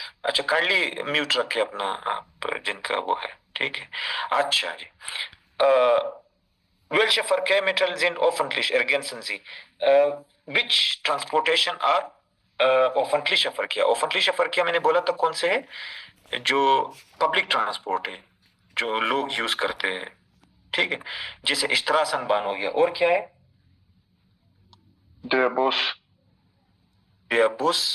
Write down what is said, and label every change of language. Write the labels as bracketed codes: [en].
[hi] अच्छा, kindly mute रखे अपना आप जिनका वो है, ठीक है। [de] अच्छा जी, welche Verkehrsmittel sind öffentlich ergänzen Sie? [en] Which transportation are öffentlicher Verkehr? [hi] öffentlicher Verkehr मैंने बोला था कौन से है? जो पब्लिक ट्रांसपोर्ट है, जो लोग यूज करते हैं, ठीक है। जैसे स्ट्रासनबान हो गया, और क्या है? [de] Der Bus.